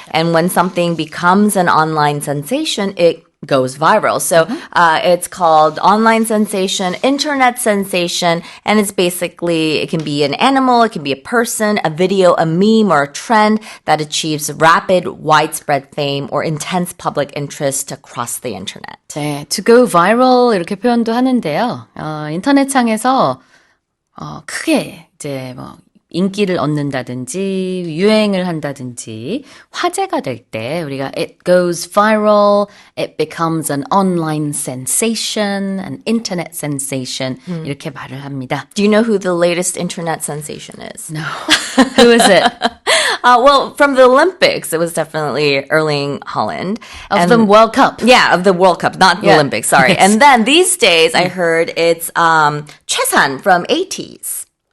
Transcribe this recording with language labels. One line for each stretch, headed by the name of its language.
English: And when something becomes an online sensation, it goes viral. So it's called online sensation, internet sensation, and it's basically, it can be an animal, it can be a person, a video, a meme, or a trend that achieves rapid, widespread fame or intense public interest across the internet.
Korean: 네,
English: to go viral
Korean: 이렇게 표현도 하는데요. 인터넷상에서 크게 이제 뭐 인기를 얻는다든지 유행을 한다든지 화제가 될 때 우리가
English: it goes viral, it becomes an online sensation, an internet sensation
Korean: 이렇게 말을 합니다.
English: Do you know who the latest internet sensation is? No. Who is it? Well, from the Olympics, it was definitely Erling Haaland. Of the World Cup. Yeah, of the World Cup, not the Yeah. Olympics, sorry. Yes. And then these days, I heard it's Chesan from 80s.